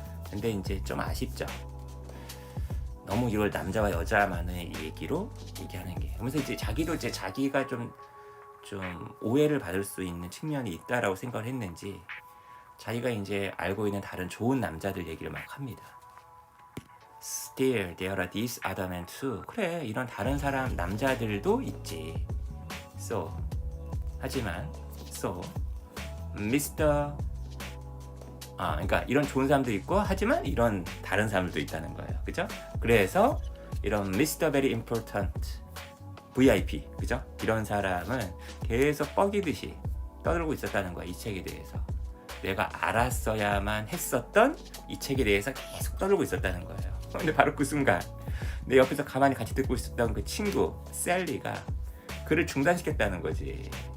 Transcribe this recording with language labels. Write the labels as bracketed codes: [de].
[ko] 근데 이제 좀 아쉽죠. 너무 이걸 남자와 여자만의 얘기로 얘기하는 게. 그러면서 이제 자기도 이제 자기가 좀 오해를 받을 수 있는 측면이 있다라고 생각을 했는지 자기가 이제 알고 있는 다른 좋은 남자들 얘기를 막 합니다. [en] Still there are these other men too. [ko] 그래, 이런 다른 사람 남자들도 있지. [en] So [ko] 하지만 [en] Mr. [ko] 그러니까 이런 좋은 사람도 있고 하지만 이런 다른 사람들도 있다는 거예요, 그죠? 그래서 이런 Mr. [en] Very Important VIP, [ko] 그죠? 이런 사람은 계속 뻐기듯이 떠들고 있었다는 거야, 이 책에 대해서. 내가 알았어야만 했었던 이 책에 대해서 계속 떠들고 있었다는 거예요. 근데 바로 그 순간 내 옆에서 가만히 같이 듣고 있었던 그 친구 셀리가 그를 중단시켰다는 거지.